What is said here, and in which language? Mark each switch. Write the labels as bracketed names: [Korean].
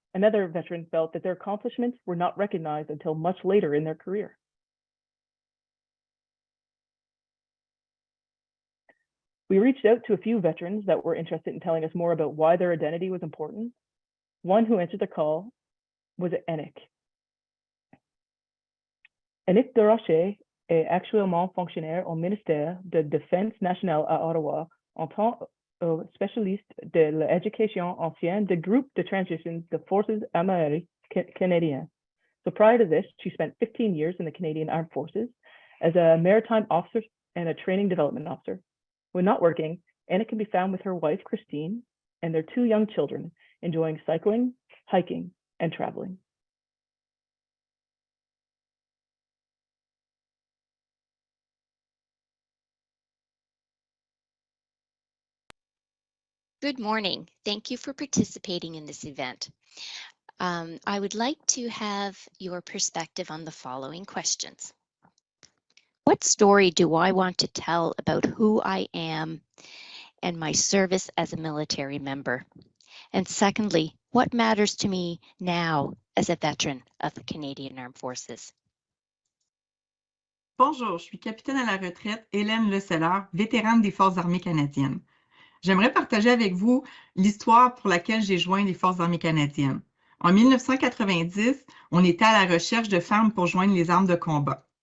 [English] Another veteran felt that their accomplishments were not recognized until much later in their career. We reached out to a few veterans that were interested in telling us more about why their identity was important. One who answered the call was Enick. [French] Enick de Rocher est actuellement fonctionnaire au ministère de Défense nationale à Ottawa en tant que spécialiste de l'éducation ancienne du groupe de transition des forces armées canadiennes. [English] So prior to this, she spent 15 years in the Canadian Armed Forces as a maritime officer and a training development officer. When not working, Anna can be found with her wife, Christine, and their 2 young children, enjoying cycling, hiking, and traveling. Good morning. Thank you for participating in this event. I would like to have your perspective on the following questions. What story do I want to tell about who I am and my service as a military member? And secondly, what matters to me now as a veteran of the Canadian Armed Forces? [French] Bonjour, je suis capitaine à la retraite Hélène Leseller, vétérane des Forces armées canadiennes. J'aimerais partager avec vous l'histoire pour laquelle j'ai joint les Forces armées canadiennes. En 1990, on était à la recherche de femmes pour joindre les armes de combat.